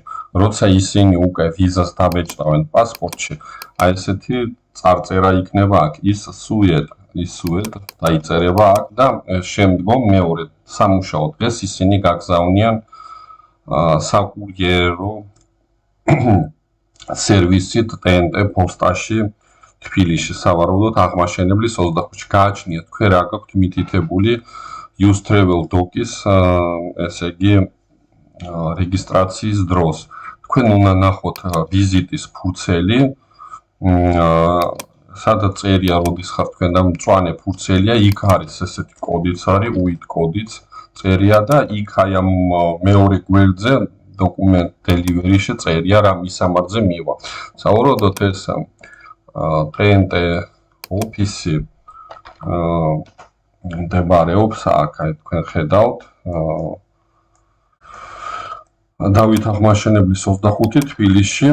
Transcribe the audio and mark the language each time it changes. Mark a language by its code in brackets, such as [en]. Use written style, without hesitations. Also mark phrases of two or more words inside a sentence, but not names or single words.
[ka] როცა ისინი უკვე ვიზას დავეჭდავენ პასპორტში, აი ესეთი წარწერა იქნება აქ ის სუედ დაიწერება აქ და შემდგომ მეორე სამუშაო დღეს ისინი გაგზავნიან საკურიერო სერვისით TNT პოსტაში თბილისში. სავარაუდოდ აღმაშენებლის 25-ში გააჩნიათ თქვენ რა გაქვთ მითითებული [en] use travel doc- [ka] ის ესე იგი რეგისტრაციის დროს. თქვენ უნდა ნახოთ ვიზიტის ფურცელი, სადაც წერია როდის ხარ თქვენ და მწვანე ფურცელია, იქ არის ესეთი კოდიც არის, UID კოდიც წერია და იქ აი ამ მეორე გვერდზე [en] document delivery- [ka] ში წერია რა მისამართზე მივა. სავარაუდოდ ეს TNT ოფისი მდებარეობს აქ, აი თქვენ ხედავთ დავით აღმაშენებლის 25 თბილისში.